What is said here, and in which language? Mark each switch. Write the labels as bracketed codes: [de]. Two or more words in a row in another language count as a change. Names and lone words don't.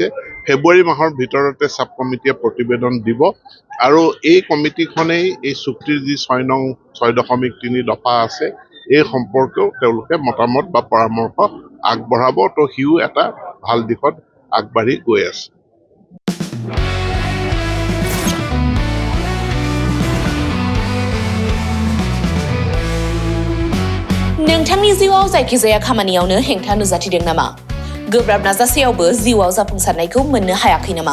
[as] ফেব্ৰুৱাৰী মাহৰ ভিতৰতে চাব কমিটিয়ে প্ৰতিবেদন দিব আৰু এই কমিটিখনেই এই চুক্তিৰ যি 6.3 দফা আছে এই সম্পৰ্কেও তেওঁলোকে মতামত বা পৰামৰ্শ আগবঢ়াব। তো সিও এটা ভাল দিশত আগবাঢ়ি গৈ আছে। [brx] नोंथांनि जिउआव जायखिजाया खामानियावनो हेंथा नुजाथिदों नामा? गोब्राब नाजासेयावबो जिउआव जाफुंसारनायखौ मोननो हायाखै नामा?